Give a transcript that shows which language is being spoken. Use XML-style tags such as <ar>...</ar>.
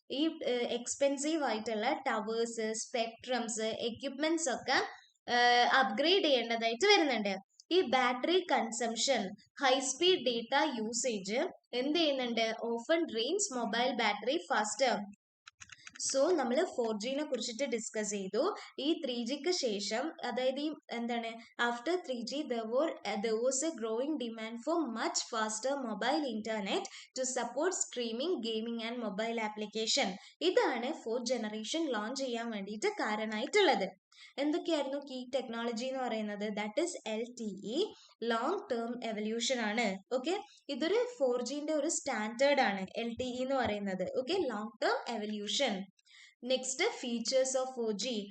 <ml>ഈ എക്സ്പെൻസീവ് ആയിട്ടുള്ള towers, സ്പെക്ട്രംസ്, equipments ഒക്കെ അപ്ഗ്രേഡ് ചെയ്യേണ്ടതായിട്ട് വരുന്നുണ്ട്. ഈ battery consumption, high speed data usage എന്ത് ചെയ്യുന്നുണ്ട്?</ml> <en>Often drains mobile battery faster.</en> <ml>So നമ്മൾ 4Gനെ കുറിച്ചിട്ട് ഡിസ്കസ് ചെയ്തു. ഈ 3Gക്ക് ശേഷം, അതായത് ഈ എന്താണ്,</ml> <en>After 3G there was a growing demand for much faster mobile internet to support streaming, gaming and mobile application.</en> <ml>ഇതാണ്</ml> <en>4th generation</en> <ml>ലോഞ്ച് ചെയ്യാൻ വേണ്ടിയിട്ട് കാരണമായിട്ടുള്ളത്. എന്തൊക്കെയായിരുന്നു കീ ടെക്നോളജി എന്ന് പറയുന്നത്? That is LTE, long term evolution ആണ്. ഓക്കെ, ഇതൊരു 4Gന്റെ ഒരു standard ആണ് LTE എന്ന് പറയുന്നത്.</ml> <en>Okay, long term evolution. Next, features of 4G.</en>